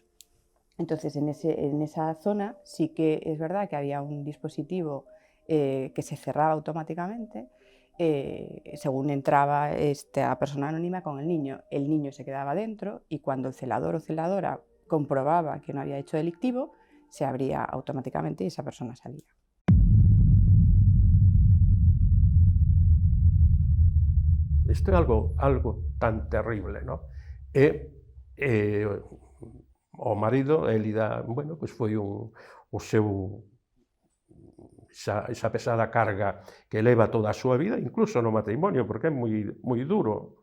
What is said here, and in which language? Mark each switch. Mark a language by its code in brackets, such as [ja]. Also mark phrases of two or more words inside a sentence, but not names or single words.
[es] Entonces, en esa zona sí que es verdad que había un dispositivo que se cerraba automáticamente según entraba esta persona anónima con el niño se quedaba dentro y cuando el celador o celadora comprobaba que no había hecho delictivo, se abría automáticamente y esa persona salía. [gl] Isto é algo tan terrible, non? O marido, Élida, pois foi esa pesada carga que leva toda a súa vida, incluso no matrimonio, porque é moi duro.